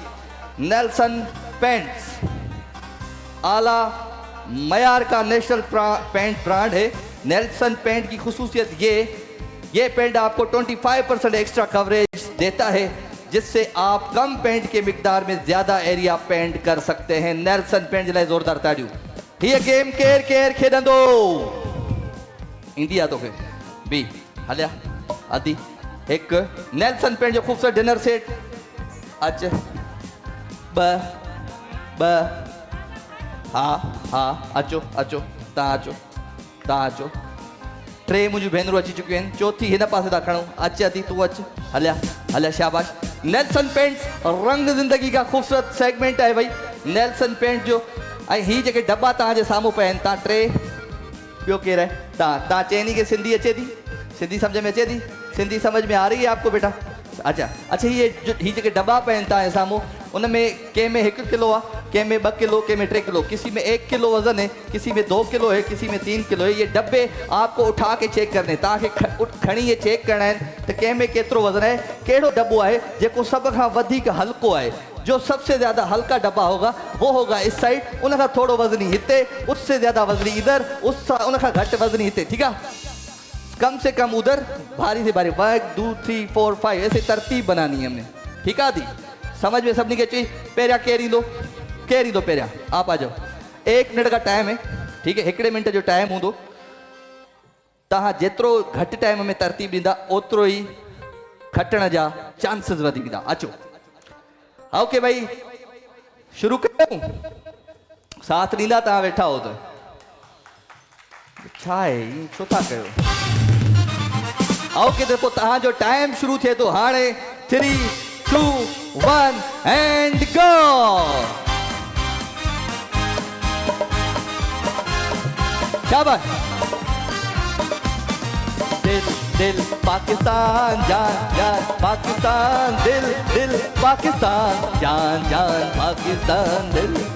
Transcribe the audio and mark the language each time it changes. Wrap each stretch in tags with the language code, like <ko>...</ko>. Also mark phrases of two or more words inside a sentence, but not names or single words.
<ur>نیلسن پینٹس اعلیٰ معیار کا</ur> <en>national paint brand</en> <ur>है। نیلسن پینٹ کی خصوصیت یہ پینٹ آپ کو 25%</ur> <en>extra coverage</en> <ur>دیتا ہے، جس سے آپ کم پینٹ کے مقدار میں زیادہ</ur> <en>area paint</en> <ur>کر سکتے ہیں.</ur> <sd>नेल्सन पेंट जे लाइ ज़ोरदार ताड़ियूं। हीअ गेम केर केर खेॾंदो? ईंदी आहे तोखे बी? हलिया आदि एक नेल्सन पेंट जो खूबसूरत</sd> <en>dinner set.</en> <sd>अच ब हाँ अचो अचो, तव्हां अचो। टे मुंहिंजूं भेनरूं अची चुकियूं आहिनि, चौथी हिन पासे था खणूं। अच अदी तूं अच, हलिया शाबाश।</sd> <ur>نیلسن پینٹس رنگ زندگی کا خوبصورت سیگمنٹ ہے بھائی نیلسن پینٹ جو.</ur> <sd>ऐं ही जेके दॿा तव्हांजे साम्हूं पिया आहिनि, तव्हां टे, ॿियो केरु आहे? तव्हां चइनी खे सिंधी अचे थी? सिंधी सम्झ में अचे थी?</sd> <ur>سندھی سمجھ میں آ رہی ہے آپ کو بیٹا?</ur> <sd>अच्छा, ही जेके दॿा पिया आहिनि तव्हांजे साम्हूं, उन में कंहिं में 1 किलो आहे, कंहिं में 2 किलो, कंहिं में 3 किलो,</sd> <ur>کسی میں 1 کلو وزن ہے، کسی میں 2 کلو ہے، کسی میں 3 کلو ہے. یہ ڈبے آپ کو اٹھا کے چیک کرنے، تاکہ</ur> <sd>खणी</sd> <ur>یہ چیک کرنا ہے تو</ur> <sd>कंहिं में केतिरो वजन है, कहिड़ो दब्बो है जेको सब खां वधीक हल्को है।</sd> <ur>جو سب سے زیادہ ہلکا ڈبہ ہوگا وہ ہوگا اس سائیڈ, उनका</ur> <sd>थोड़ो वजनी हिते,</sd> <ur>اس سے زیادہ وزنی ادھر, उनका</ur> <sd>घट वजनी हिते,</sd> <ur>ٹھیک ہے? کم سے کم ادھر، بھاری سے بھاری. 1 2 3 4 5 ایسے ترتیب بنانی ہے ہم نے، ٹھیک ہے دی? سمجھ میں سبھی کے چاہیے? पेरिया केरी दो पेरिया, آپ آ جاؤ. 1 منٹ کا ٹائم ہے، ٹھیک ہے?</ur> <sd>1 मिनट जो टाइम हूंदो। तव्हां जेतिरो घटि टाइम में तरतीब ॾींदा ओतिरो ई खटण जा चांसिस वधीक। अचो ओके भाई, शुरू कयूं? साथ ॾींदा तव्हां वेठा हो त? छा आहे छो था कयो? ओके, त पोइ तव्हांजो टाइम शुरू थिए थो हाणे।</sd> <en>3 2 1 and go.</en> <sd>शाबाश।</sd> <ur>دل پاکستان، جان پاکستان، دل پاکستان، جان پاکستان، دل.</ur>